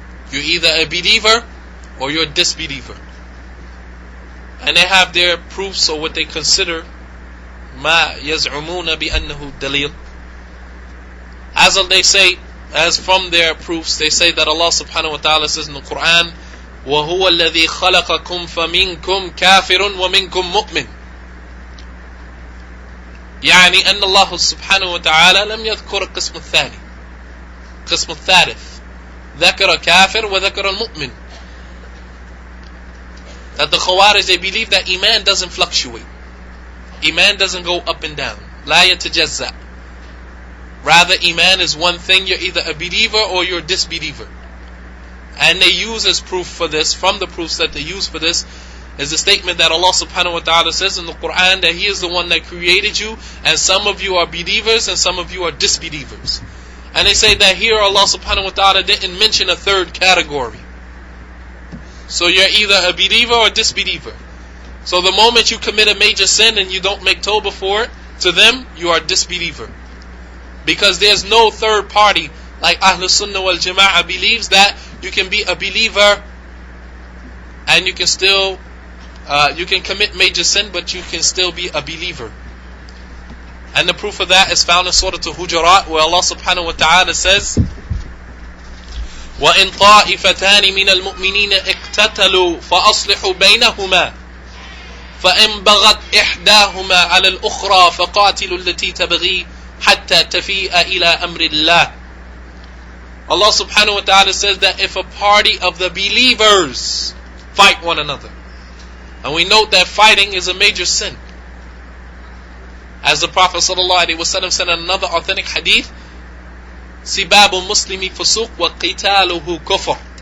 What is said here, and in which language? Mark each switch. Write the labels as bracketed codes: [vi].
[en] You're either a believer or you're a disbeliever. And they have their proofs, or what they consider [ar] ma yaz'umuna bi annahu dalil. [en] As they say, as from their proofs, they say that Allah subhanahu wa ta'ala says in the Quran, [ar] وَهُوَ الَّذِي خَلَقَكُمْ فَمِنْكُمْ كَافِرٌ وَمِنْكُمْ مُؤْمِنٌ. يعني أن الله سبحانه وتعالى لم يذكر القسم الثاني، القسم الثالث، ذكر كافر وذكر المؤمن. [en] That the Khawarij, they believe that Iman doesn't fluctuate. Iman doesn't go up and down. [ar] لا يتجزأ. [en] Rather, Iman is one thing. You're either a believer or you're a disbeliever. And they use as proof for this, from the proofs that they use for this, is the statement that Allah subhanahu wa ta'ala says in the Quran that He is the one that created you, and some of you are believers and some of you are disbelievers. And they say that here Allah subhanahu wa ta'ala didn't mention a third category. So you're either a believer or a disbeliever. So the moment you commit a major sin and you don't make tawbah for it, to them you are a disbeliever. Because there's no third party, like Ahlus Sunnah wal Jama'ah believes that you can be a believer and you can still you can commit major sin, but you can still be a believer. And the proof of that is found in Surah Al-Hujuraat, where Allah subhanahu wa ta'ala says, [ar] وَإِن طَائِفَتَانِ مِنَ الْمُؤْمِنِينَ اقْتَتَلُوا فَأَصْلِحُوا بَيْنَهُمَا فَإِن بَغَتْ إِحْدَاهُمَا عَلَى الْأُخْرَى فَقَاتِلُوا الَّتِي تَبْغِي حَتَّى تَفِيءَ إِلَى أَمْرِ اللَّهِ. [en] Allah subhanahu wa ta'ala says that if a party of the believers fight one another, and we note that fighting is a major sin, as the Prophet ﷺ said in another authentic hadith, [ar] سِبَابُ الْمُسْلِمِ فُسُوقٌ وَقِتَالُهُ كُفْرٌ.